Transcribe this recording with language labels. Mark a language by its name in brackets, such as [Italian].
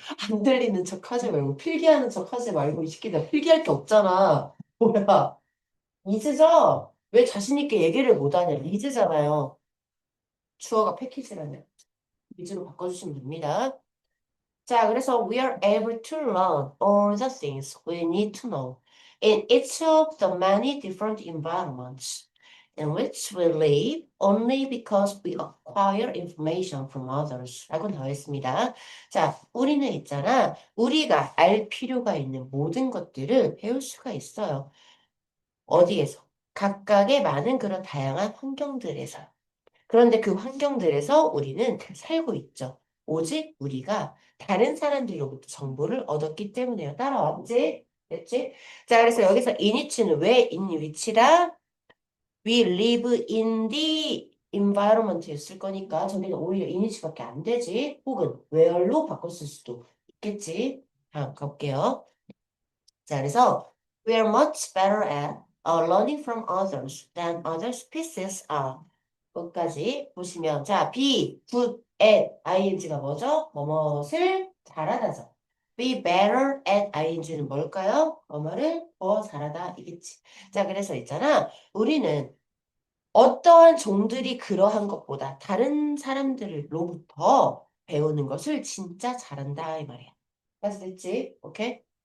[Korean] 안 들리는 척 하지 말고 필기하는 척 하지 말고 이 새끼들 필기할 게 없잖아. 뭐야? 이즈죠? 왜 자신 있게 얘기를 못하냐? 이즈잖아요. 주어가 패키지라냐? 이즈로 바꿔주시면 됩니다. [English] 자, 그래서 we are able to learn all the things we need to know in each of the many different environments in which we live only because we acquire information from others. [Korean] 라고 나와 있습니다. 자, 우리는 있잖아. 우리가 알 필요가 있는 모든 것들을 배울 수가 있어요. 어디에서? 각각의 많은 그런 다양한 환경들에서. 그런데 그 환경들에서 우리는 살고 있죠. 오직 우리가 다른 사람들로부터 정보를 얻었기 때문에요. 따라왔지? 됐지? 자, 그래서 여기서 in이치는 왜 in 위치라? [English] We live in the environment [Korean] 에 쓸 거니까 저기는 오히려 in이치밖에 안 되지. 혹은 where로 바꿨을 수도 있겠지. 다음 가볼게요. [English] 자, 그래서 we are much better at learning from others than other species are. [Korean] 끝까지 보시면 자, be, good at ing가 뭐죠? 뭐뭇을 잘하다죠. be better at ing는 뭘까요? 뭐뭐를 더 잘하다 이겠지. 자, 그래서 있잖아. 우리는 어떠한 종들이 그러한 것보다 다른 사람들로부터 배우는 것을 진짜 잘한다 이 말이야. 까지 됐지? 오케이?